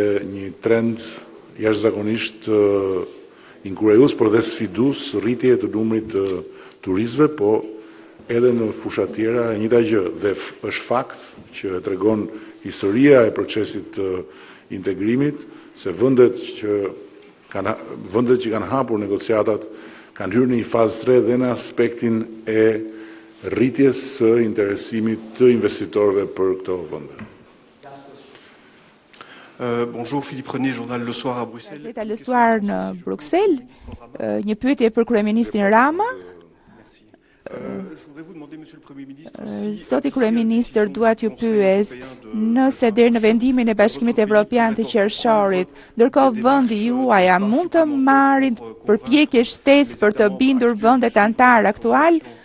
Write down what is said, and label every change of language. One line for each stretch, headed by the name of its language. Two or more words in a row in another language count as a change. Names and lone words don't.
Albanian: një trend jashtëzakonisht inkurajues por dhe sfidues rritje të numrit të turistëve, po edhe në fusha tjera e njëjta gjë, dhe është fakt që tregon historia e procesit të integrimit, se vendet që kanë hapur negociatat kanë hyrë në një fazë 3 dhe në aspektin e rritjes së interesimit të investitorëve për këto vende.
French: Bonjour, Philippe René, journal Le Soir à Bruxelles.
Albanian: Gazeta Le Soir në Bruxelles, një pyetje për kryeministrin Rama. Zoti kryeministër, dua t'ju pyes nëse deri në vendimin e Bashkimit Evropian të qershorit, ndërkohë vendi juaj mund të marrin përpjekje shtesë për të bindur vendet anëtar aktual